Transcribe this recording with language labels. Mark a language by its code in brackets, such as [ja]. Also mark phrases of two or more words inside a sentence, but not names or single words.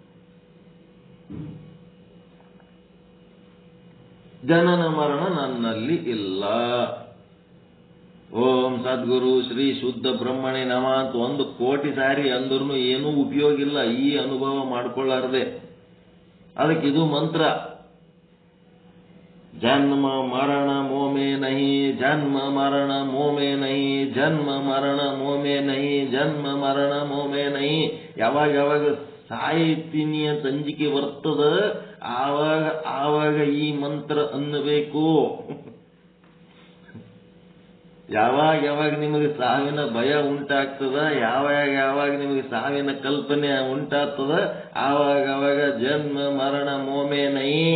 [kn] ಜನನ ಮರಣ ನನ್ನಲ್ಲಿ ಇಲ್ಲ. [sa] ಓಂ ಸದ್ಗುರು ಶ್ರೀ ಶುದ್ಧ ಬ್ರಹ್ಮಣಿ ನಮ [kn] ಅಂತ 1 ಕೋಟಿ ಸಾರಿ ಅಂದ್ರೂ ಏನೂ ಉಪಯೋಗ ಇಲ್ಲ ಈ ಅನುಭವ ಮಾಡ್ಕೊಳ್ಳಾರ್ದೆ. ಅದಕ್ಕೆ ಇದು ಮಂತ್ರ. [hi] जन्म मरण मोह में नहीं, जन्म मरण मोह में नहीं, जन्म मरण मोह में नहीं, जन्म मरण मोह में नहीं. [kn] ಯಾವಾಗ ಸಾಯ್ತೀನಿ ಅಂತ ಅಂಜಿಕೆ ಬರ್ತದ ಆವಾಗ ಈ ಮಂತ್ರ ಅನ್ನಬೇಕು. ಯಾವಾಗ ನಿಮಗೆ ಸಾವಿನ ಭಯ ಉಂಟಾಗ್ತದ, ಯಾವಾಗ ನಿಮಗೆ ಸಾವಿನ ಕಲ್ಪನೆ ಉಂಟಾಗ್ತದ, ಆವಾಗ [hi] जन्म मरण मोमे नै.